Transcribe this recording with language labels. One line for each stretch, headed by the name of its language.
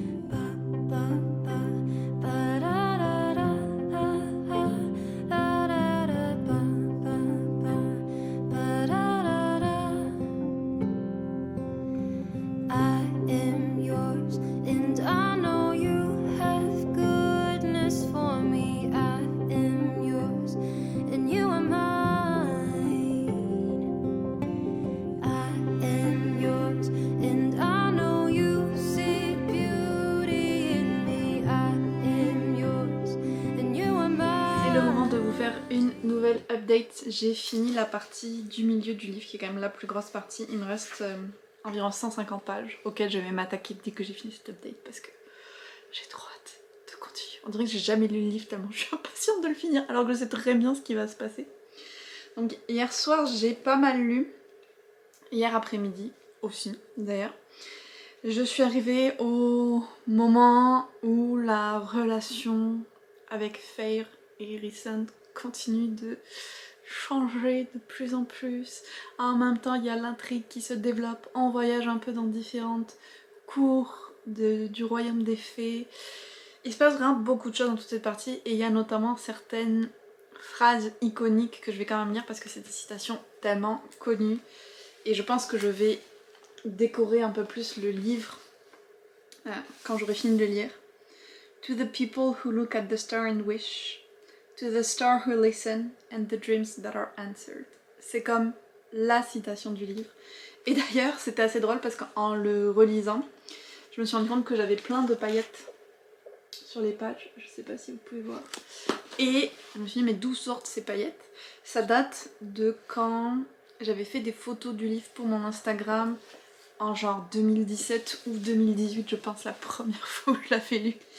English: Ba, ba, ba, ba, da, da, da, da, da, da, da, ba, ba, ba, ba, da, da, da. I am yours, and I know you have goodness for me. I am yours, and you are mine. I am yours, and I know you see beauty in me. I am yours, and you are
French: C'est le moment
English: mine.
French: de vous faire une nouvelle update. J'ai fini la partie du milieu du livre qui est quand même la plus grosse partie. Il me reste environ 150 pages auxquelles je vais m'attaquer dès que j'ai fini cette update parce que j'ai trop hâte de continuer. On dirait que j'ai jamais lu le livre tellement je suis impatiente de le finir alors que je sais très bien ce qui va se passer. Donc hier soir j'ai pas mal lu. Hier après-midi aussi d'ailleurs. Je suis arrivée au moment où la relation avec Feyre et Rhysand continue de changer de plus en plus. En même temps, il y a l'intrigue qui se développe. On voyage un peu dans différentes cours du royaume des fées. Il se passe vraiment beaucoup de choses dans toute cette partie et il y a notamment certaines phrases iconiques que je vais quand même lire parce que c'est des citations tellement connues. Et je pense que je vais décorer un peu plus le livre quand j'aurai fini de le lire.
English: To the people who look at the star and wish, to the star who listen and the dreams that are answered.
French: C'est comme la citation du livre. Et d'ailleurs, c'était assez drôle parce qu'en le relisant, je me suis rendu compte que j'avais plein de paillettes sur les pages. Je sais pas si vous pouvez voir. Et je me suis dit, mais d'où sortent ces paillettes? Ça date de quand j'avais fait des photos du livre pour mon Instagram en genre 2017 ou 2018, je pense, la première fois où je l'avais lu.